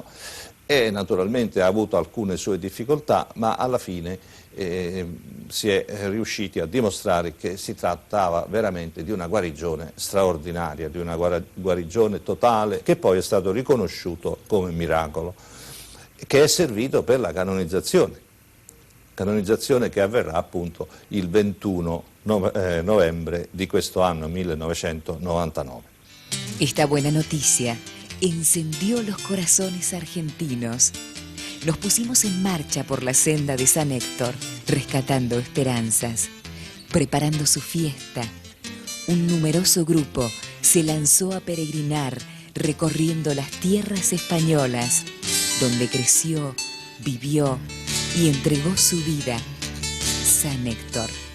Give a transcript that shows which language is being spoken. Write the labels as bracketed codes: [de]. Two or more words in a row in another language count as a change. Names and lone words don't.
[it] e naturalmente ha avuto alcune sue difficoltà, ma alla fine si è riusciti a dimostrare che si trattava veramente di una guarigione straordinaria, di una guarigione totale, che poi è stato riconosciuto come miracolo, che è servito per la canonizzazione che avverrà appunto il 21 novembre di questo anno 1999. [es] Esta buena noticia encendió los corazones argentinos. Nos pusimos en marcha por la senda de San Héctor, rescatando esperanzas, preparando su fiesta. Un numeroso grupo se lanzó a peregrinar, recorriendo las tierras españolas, donde creció, vivió y entregó su vida San Héctor.